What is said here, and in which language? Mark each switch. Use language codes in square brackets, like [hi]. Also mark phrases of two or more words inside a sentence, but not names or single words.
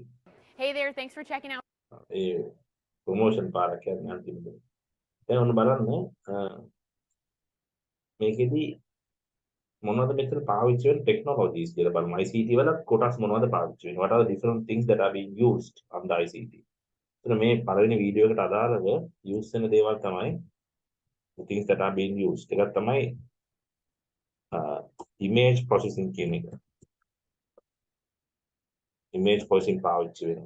[en] Hey there, thanks for checking out. [si] ඒ ප්‍රොමෝෂන් පාරක් කියන්නේ අන්තිමට. දැන් ඔන්න බලන්න මේකෙදි මොනවද මෙතන පාවිච්චි වෙන ටෙක්නොලොජිස් කියලා බලමු. ICT වල කොටස් මොනවද පාවිච්චි වෙන්නේ? [en] What are the different things that are being used on the ICT? [si] එතන මේ පළවෙනි වීඩියෝ එකට අදාළව use වෙන දේවල් තමයි [en] the things that are being used. [si] එකක් තමයි [en] image processing [si] කියන එක. [en] image processing [si] පාවිච්චි වෙනවා.